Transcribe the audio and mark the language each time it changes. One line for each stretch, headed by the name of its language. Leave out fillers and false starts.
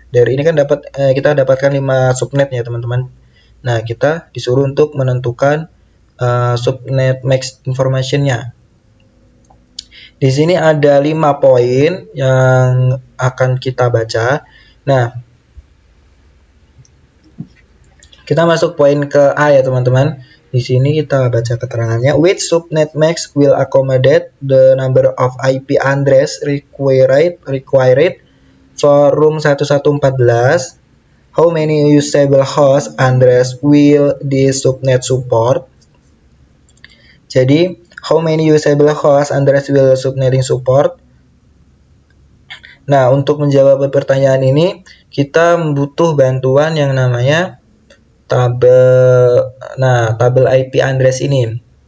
Indonesian: Dari ini kan kita dapatkan 5 subnet ya, teman-teman. Nah, kita disuruh untuk menentukan subnet max information-nya. Di sini ada 5 poin yang akan kita baca. Nah, kita masuk poin ke A ya, teman-teman. Di sini kita baca keterangannya.
English: Which subnet max will accommodate the number of IP address required for room 1114? How many usable host address will this subnet support?
Indonesian: Jadi,
English: how many usable host address will subnetting support?
Indonesian: Nah, untuk menjawab pertanyaan ini, kita butuh bantuan yang namanya tabel IP address ini.